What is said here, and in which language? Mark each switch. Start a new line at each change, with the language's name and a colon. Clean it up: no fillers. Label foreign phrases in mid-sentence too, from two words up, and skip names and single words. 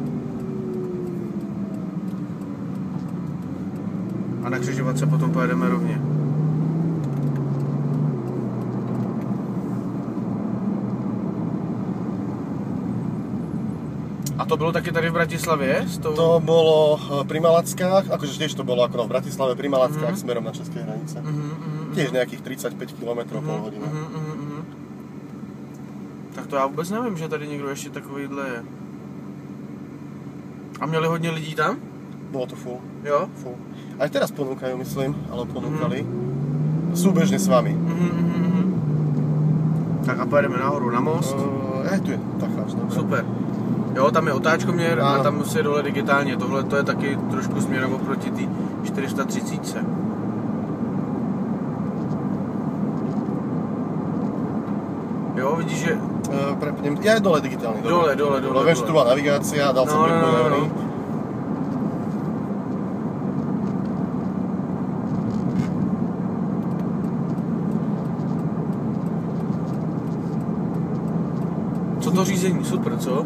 Czech: A na křižovatce potom pojedeme rovně. A to bylo taky tady v Bratislavě?
Slovak: To bolo pri Malackách, akože tiež to bolo ako v Bratislave, pri Malackách smerom na české hranice. Tiež nejakých 35 km pol hodiny.
Czech: Tak to já vůbec nevím, že tady někdo ještě takovýhle je. A měli hodně lidí tam?
Slovak: Bolo to full.
Czech: Jo?
Slovak: Full. Aj teraz ponúkajú, myslím, ale ponúkali. Súbežne s vami.
Czech: Tak a pojedeme nahoru na most.
Slovak: Tu je, tak cháš, dobré. Super.
Czech: Jo, tam je otáčkoměr a tam musí dole digitálně. Tohle to je taky trošku směrem oproti té 430. Jo, vidíš, že...
Slovak: Prepnem, ja je dole digitálny. Dole. Viem, že tu bola navigácia, dal som prepojený.
Czech: Co to řízení, super, co?